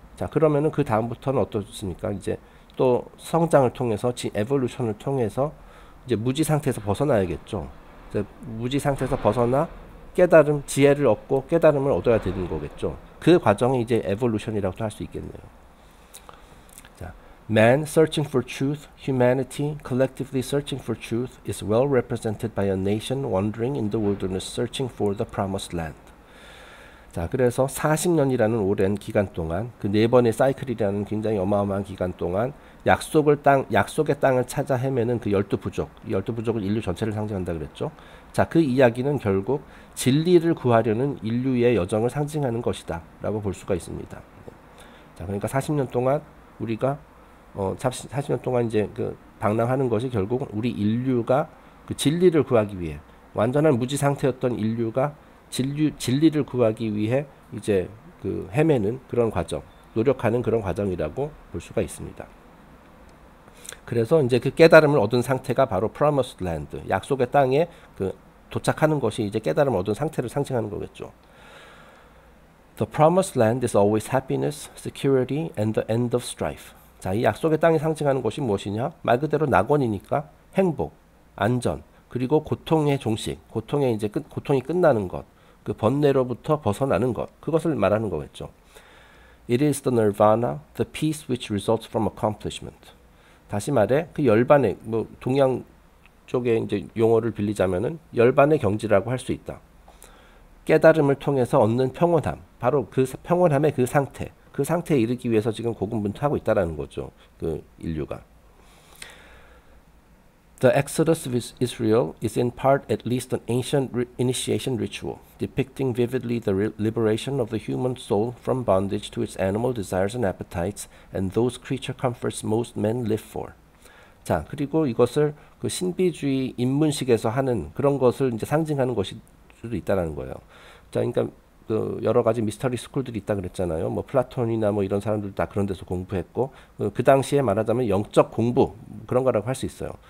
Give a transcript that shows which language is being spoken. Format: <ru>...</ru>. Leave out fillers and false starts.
<ko>자, 그러면은 그 다음부터는 어떻습니까? 이제 또 성장을 통해서 에볼루션을 통해서 이제 무지 상태에서 벗어나야겠죠. 이제 무지 상태에서 벗어나 깨달음, 지혜를 얻고 깨달음을 얻어야 되는 거겠죠. 그 과정이 이제 에볼루션이라고도 할 수 있겠네요.</ko> <en>Man searching for truth, humanity collectively searching for truth is well represented by a nation wandering in the wilderness searching for the promised land.</en> <ko>자, 그래서 40년이라는 오랜 기간 동안 그 4번의 사이클이라는 굉장히 어마어마한 기간 동안 약속의 땅을 찾아 헤매는 그 12부족, 이 12부족은 인류 전체를 상징한다 그랬죠. 자, 그 이야기는 결국 진리를 구하려는 인류의 여정을 상징하는 것이다 라고 볼 수가 있습니다. 자, 그러니까 40년 동안 우리가 40년 동안 이제 그 방랑하는 것이 결국 우리 인류가 그 진리를 구하기 위해 완전한 무지 상태였던 인류가 진리를 구하기 위해 이제 그 헤매는 그런 과정, 노력하는 그런 과정이라고 볼 수가 있습니다. 그래서 이제 그 깨달음을 얻은 상태가 바로 promised land, 약속의 땅에 그 도착하는 것이 이제 깨달음을 얻은 상태를 상징하는 거겠죠.</ko> <en>The promised land is always happiness, security, and the end of strife.</en> <ko>자, 이 약속의 땅이 상징하는 것이 무엇이냐? 말 그대로 낙원이니까 행복, 안전, 그리고 고통의 종식, 고통이 끝나는 것, 그 번뇌로부터 벗어나는 것, 그것을 말하는 거겠죠.</ko> <en>It is the nirvana, the peace which results from accomplishment.</en> <ko>다시 말해, 그 열반의 동양 쪽에 이제 용어를 빌리자면은 열반의 경지라고 할 수 있다. 깨달음을 통해서 얻는 평온함, 바로 그 평온함의 그 상태에 이르기 위해서 지금 고군분투하고 있다라는 거죠. 그 인류가.</ko> <en>The Exodus of Israel is in part at least an ancient initiation ritual, depicting vividly the liberation of the human soul from bondage to its animal desires and appetites, and those creature comforts most men live for.</en> <ko>자, 그리고 이것을 그 신비주의 인문식에서 하는 그런 것을 이제 상징하는 것일 수도 있다라는 거예요. 자, 그러니까 그 여러 가지 미스터리 스쿨들이 있다 그랬잖아요. 뭐 플라톤이나 뭐 이런 사람들 다 그런 데서 공부했고 그 당시에 말하자면 영적 공부 그런 거라고 할 수 있어요.</ko>